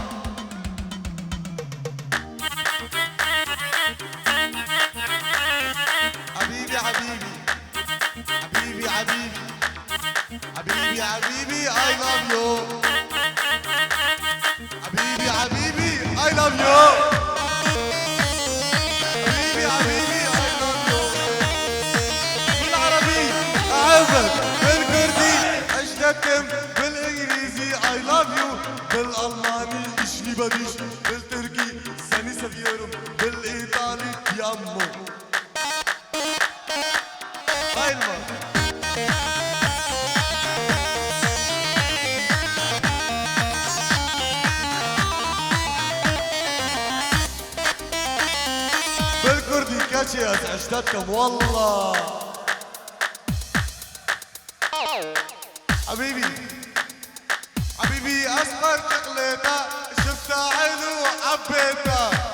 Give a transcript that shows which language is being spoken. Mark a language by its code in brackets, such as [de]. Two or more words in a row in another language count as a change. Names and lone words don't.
[ar] حبيبي حبيبي حبيبي حبيبي حبيبي حبيبي [en] I love you [ar] حبيبي حبيبي [en] I love you [ar] حبيبي حبيبي [en] I love you [ar] بالعربي أحبك بالكردي أشتكم بالإنجليزي [en] I love you [ar] بالألماني [de] Ich liebe dich [ar] بالتركي [tr] seni seviyorum [ar] بالإيطالي [it] ti amo [ar] Bayılma. بالكردي كاتشي اشتتكم والله حبيبي حبيبي اصغر شغلته شفتها حلو وحبيتها